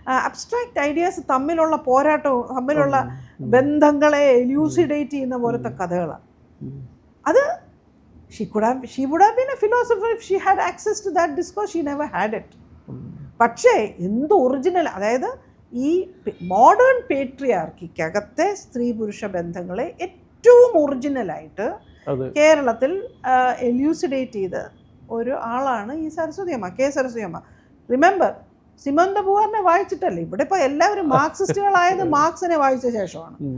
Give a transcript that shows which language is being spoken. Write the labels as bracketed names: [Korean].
[Malayalam] Abstract ideas തമ്മിലുള്ള പോരാട്ടവും തമ്മിലുള്ള ബന്ധങ്ങളെ എലൂസിഡേറ്റ് ചെയ്യുന്ന പോലത്തെ കഥകളാണ്. [English] അത് she would have been a philosopher if she had access to that discourse. She never had it. [Malayalam] പക്ഷേ എന്ത് ഒറിജിനൽ, അതായത് ഈ മോഡേൺ പേട്രിയാർക്കിക്കകത്തെ സ്ത്രീ പുരുഷ ബന്ധങ്ങളെ ഏറ്റവും ഒറിജിനലായിട്ട് കേരളത്തിൽ എല്യൂസിഡേറ്റ് ചെയ്ത ഒരു ആളാണ് ഈ സരസ്വതി അമ്മ, കെ സരസ്വതി അമ്മ. Remember, Simon the ബുവാറിനെ വായിച്ചിട്ടല്ലേ. ഇവിടെ ഇപ്പോൾ എല്ലാവരും മാർക്സിസ്റ്റുകളായത് മാർക്സിനെ വായിച്ച ശേഷമാണ്.